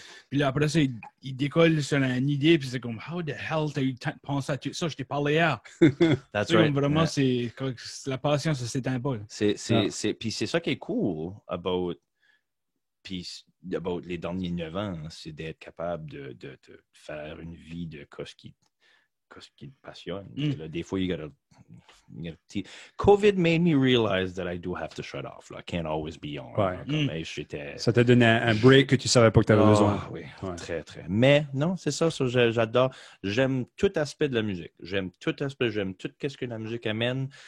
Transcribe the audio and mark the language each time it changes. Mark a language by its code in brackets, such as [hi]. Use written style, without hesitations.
[fr] Puis là, après ça, il décolle sur une idée, puis c'est comme, [en] how the hell [fr] t'as eu le temps de penser à tout ça? Je t'ai parlé hier. [en] That's right. [fr] Vraiment, c'est la patience, ça s'éteint pas. Puis c'est ça qui est cool about les derniers 9 ans, c'est d'être capable de faire une vie de ce qui te passionne. Là, des fois, [en] you gotta COVID made me realize that I do have to shut off. Là. I can't always be on. [fr] Ça t'a donné un break que tu savais pas que tu avais besoin. Oui, très, très. Mais non, c'est ça j'adore. J'aime tout aspect de la musique. J'aime tout ce que la musique amène.